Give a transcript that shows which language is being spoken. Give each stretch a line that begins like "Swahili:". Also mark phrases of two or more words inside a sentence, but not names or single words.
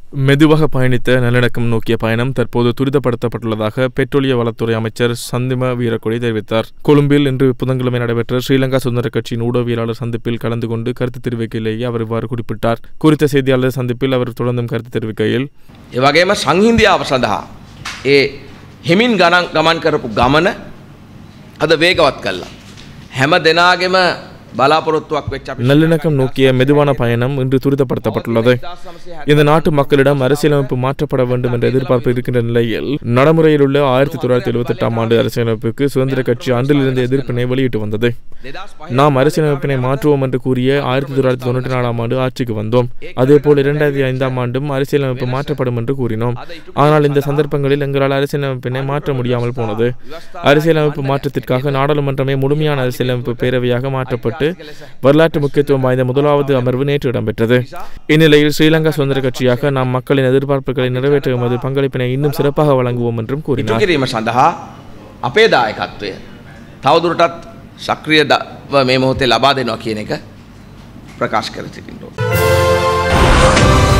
Tamil: மெதுவாக பயணித்த நல்லிணக்கம் நோக்கிய பயணம் தற்போது துரிதப்படுத்தப்பட்டுள்ளதாக பெட்ரோலிய வளத்துறை அமைச்சர் சந்திம வீரக்கொடி தெரிவித்தார். கொழும்பில் இன்று புதன்கிழமை நடைபெற்ற ஸ்ரீலங்கா சுதந்திர கட்சியின் ஊடகவியலாளர் சந்திப்பில் கலந்து கொண்டு கருத்து தெரிவிக்கையிலேயே அவர் இவ்வாறு குறிப்பிட்டார். குறித்த செய்தியாளர் சந்திப்பில் அவர் தொடர்ந்தும் கருத்து தெரிவிக்கையில்,
Sinhala: එවගේම සංහිඳියාව සඳහා ඒ හිමින් ගමන් කරපු ගමන අද වේගවත් කළා. හැම දෙනාගේම
Tamil: நல்லிணக்கம் நோக்கிய மெதுவான பயணம் இன்று துரிதப்படுத்தப்பட்டுள்ளது. இந்த நாட்டு மக்களிடம் அரசியலமைப்பு மாற்றப்பட வேண்டும் என்ற எதிர்பார்ப்பு இருக்கின்ற நிலையில் நடைமுறையில் உள்ள 1978 ஆண்டு அரசியலமைப்புக்கு சுதந்திர கட்சி அன்றிலிருந்து எதிர்ப்பினை வெளியிட்டு வந்தது. நாம் அரசியலமைப்பினை மாற்றுவோம் என்று கூறிய 1994 ஆண்டு ஆட்சிக்கு வந்தோம். அதேபோல் 2005 ஆண்டும் அரசியலமைப்பு மாற்றப்படும் என்று கூறினோம். ஆனால் இந்த சந்தர்ப்பங்களில் எங்களால் அரசியலமைப்பினை மாற்ற முடியாமல் போனது. அரசியலமைப்பு மாற்றத்திற்காக நாடாளுமன்றமே முழுமையான அரசியலமைப்பு பேரவையாக மாற்றப்பட்டு வரலாற்று முக்கியத்துவம் வாய்ந்த முதலாவது அமர்வு நேற்று இடம்பெற்றது. இந்நிலையில் ஸ்ரீலங்கா சுதந்திர கட்சியாக நாம் மக்களின் எதிர்பார்ப்புகளை நிறைவேற்ற எமது பங்களிப்பினை இன்னும் சிறப்பாக வழங்குவோம் என்றும் கூறினார்.
Sinhala: අපේ දායකත්වය තවදුරටත් සක්‍රියව මේ මොහොතේ ලබා දෙනවා කියන එක ප්‍රකාශ කර සිටිනවා.